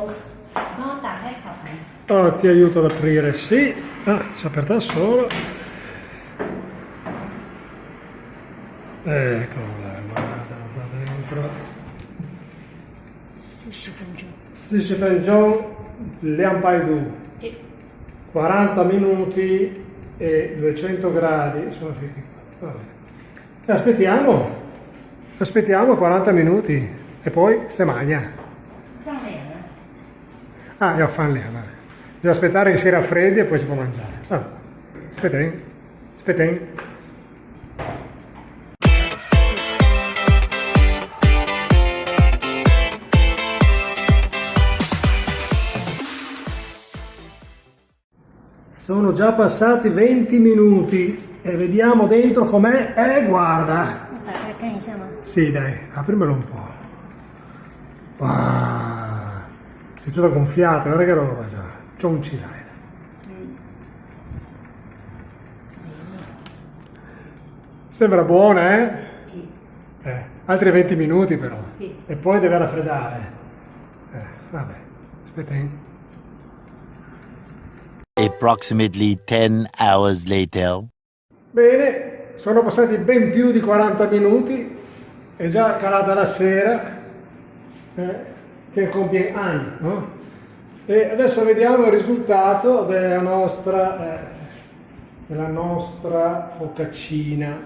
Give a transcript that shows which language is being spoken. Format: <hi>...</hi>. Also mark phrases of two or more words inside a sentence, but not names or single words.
<zh>帮我打开烤盘。</zh> <it>ti aiuto ad aprire, sì, si è aperta da solo. Eccola, guarda dentro.</it> <zh>40 分钟。 40 分钟, Lianpaidu, 对。</zh> <it>40 minuti e 200 gradi. Sono finiti qua. Vabbè. Aspettiamo 40 minuti e poi se magna.</it> <zh>放凉了。</zh> <it>Ah, io fanno lì, vabbè. Devo aspettare che si raffreddi e poi si può mangiare. Vabbè. Aspettate. Sono già passati 20 minuti e vediamo dentro com'è. Guarda!</it> <zh>打开看一下吗？</zh> <it>Sì, dai, aprimelo un po'. Wow. Sei tutta gonfiata, guarda che roba già. Cionci, dai. Sembra buona, eh? Sì. Altri 20 minuti però. Sì. E poi deve raffreddare. Vabbè, aspetta.</it> <en>Approximately 10 hours later.</en> <it>Bene, sono passati ben più di 40 minuti, è già calata la sera, che compie anni, no? E adesso vediamo il risultato della nostra focaccina.</it>